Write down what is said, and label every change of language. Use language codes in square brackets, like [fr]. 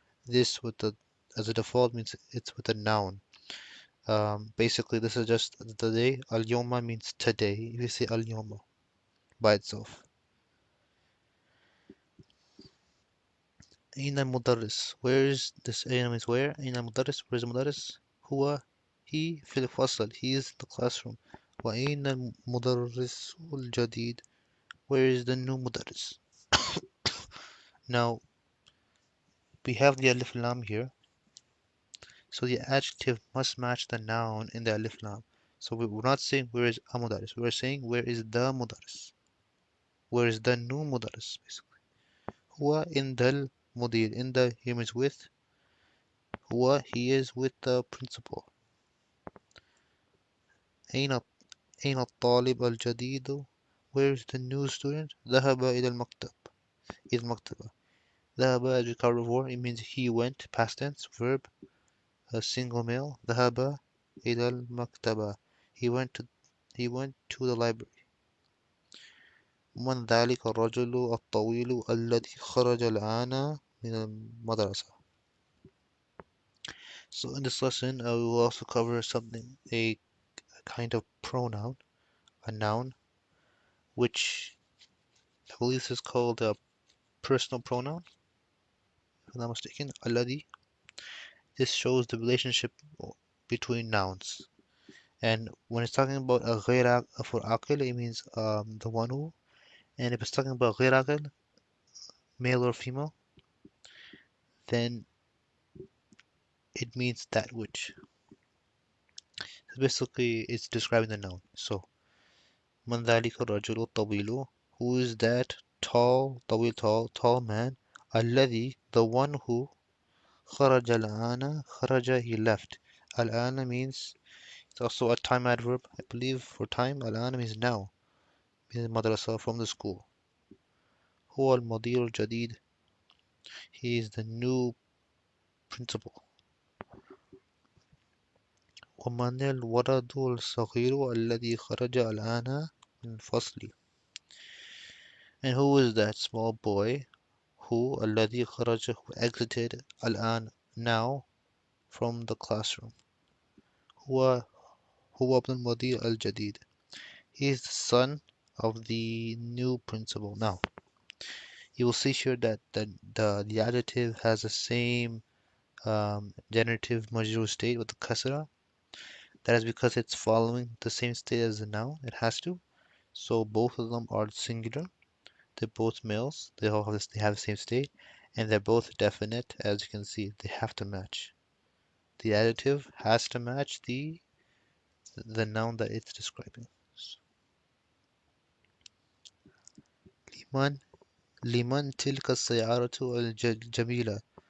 [en] This with the as a default means it's with a noun. Basically this is just the day. اليوم means today. If you say اليوم by itself. [ar] أين المدرس? [en] Where is this? أين means where. [ar] أين المدرس? [en] Where is the مدرس? [ar] هو he في الفصل. [en] He is in the classroom. [ar] وأين المدرس الجديد? [en] Where is the new مدرس? Now we have the alif lam here. So the adjective must match the noun in the alif lam. So we're not saying where is a mudaris. We're saying where is the mudaris. Where is the new mudaris, basically. Huwa indal mudir. In the he means with. Huwa he is with the principal. [ar] أين أين الطالب الجديد? [en] Where is the new student? [ar] ذهب إلى المكتب. إلى المكتبة. [en] ذهب as we covered before, it means he went, past tense, verb, a single male. [ar] ذهب إلى المكتبة. [en] He went to the library. [ar] من ذلك الرجل الطويل الذي خرج الآن من المدرسة. [en] So in this lesson, we will also cover something, a kind of pronoun, a noun, which I believe is called a personal pronoun, if I'm not mistaken. [ar] الذي. [en] This shows the relationship between nouns. And when it's talking about a غير for عاقل, it means the one who. And if it's talking about غير عاقل, male or female, then it means that which. So basically, it's describing the noun. [ar] So, من ذلك الرجل الطويل? [en] Who is that tall, طويل, tall man? الذي, the one who. [ar] خرج الآن. خرج, [en] he left. الآن means, it's also a time adverb, I believe, for time. الآن means now. Means madrasa, from the school. [ar] هو المدير الجديد. [en] He is the new principal. [ar] ومن الولد الصغير الذي خرج الآن من الفصل? [en] And who is that small boy who [ar] الذي خرج, [en] who exited الآن, now, from the classroom? [ar] هو هو ابن المدير الجديد. [en] He is the son of the new principal. Now, you will see here that the adjective has the same generative majrur state with the kasra. That is because it's following the same state as the noun. It has to. So both of them are singular. They're both males. They all have this, they have the same state, and they're both definite. As you can see, they have to match. The adjective has to match the noun that it's describing. [ar] لمن لمن تلك السيارة الجميلة?